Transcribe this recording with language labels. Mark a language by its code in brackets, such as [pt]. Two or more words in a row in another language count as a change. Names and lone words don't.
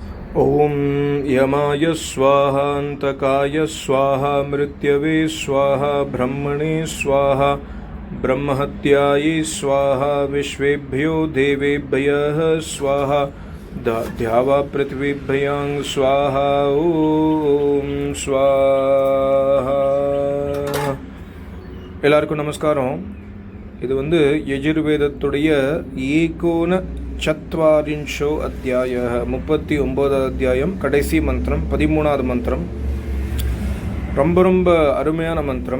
[sa] ओम यमाय स्वाहा अंतकाय स्वाहा मृत्यवे स्वाहा ब्रह्मणे स्वाहा ब्रह्महत्यायै स्वाहा विश्वेभ्यो देवेभ्यः स्वाहा द्यावा पृथ्वीभ्यां स्वाहा ओम स्वाहा. [ta] எல்லாருக்கும் நமஸ்காரம். இது யஜுர்வேதத்துடைய [sa] एकोन चत्वारिंशो अध्याय [ta] 39வது அத்தியாயம் கடைசி மந்திரம் 13வது மந்திரம். ரொம்ப ரொம்ப அருமையான மந்திரம்.